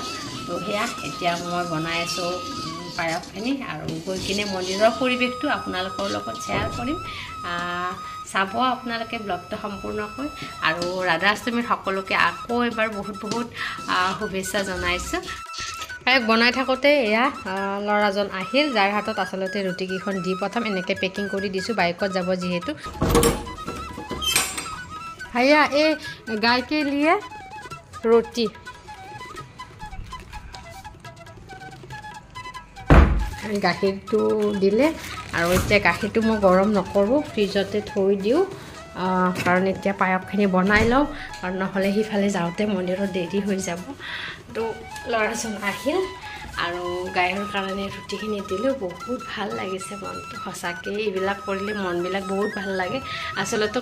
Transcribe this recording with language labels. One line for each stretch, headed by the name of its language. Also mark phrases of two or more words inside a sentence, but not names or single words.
Assamese: তো সেয়া এতিয়া মই বনাই আছোঁ পায়সখিনি আৰু গৈ কিনে মন্দিৰৰ পৰিৱেশটো আপোনালোকৰ লগত শ্বেয়াৰ কৰিম। চাব আপোনালোকে ব্লগটো সম্পূৰ্ণকৈ আৰু ৰাধাষ্টমীৰ সকলোকে আকৌ এবাৰ বহুত বহুত শুভেচ্ছা জনাইছোঁ পায়স বনাই থাকোঁতে এয়া ল'ৰাজন আহিল যাৰ হাতত আচলতে ৰুটিকেইখন দি প্ৰথম এনেকৈ পেকিং কৰি দিছোঁ বাইকত যাব যিহেতু
Hindi: भैया ये गाय के लिए रोटी
Assamese: গাখীৰটো দিলে আৰু এতিয়া গাখীৰটো মই গৰম নকৰোঁ ফ্ৰিজতে থৈ দিওঁ কাৰণ এতিয়া পায়সখিনি বনাই লওঁ আৰু নহ'লে সিফালে যাওঁতে মন্দিৰত দেৰি হৈ যাব তো ল'ৰাজন আহিল আৰু গায়ৰ কাৰণে ৰুটিখিনি দিলোঁ বহুত ভাল লাগিছে মনটো সঁচাকৈ এইবিলাক কৰিলে মনবিলাক বহুত ভাল লাগে আচলতে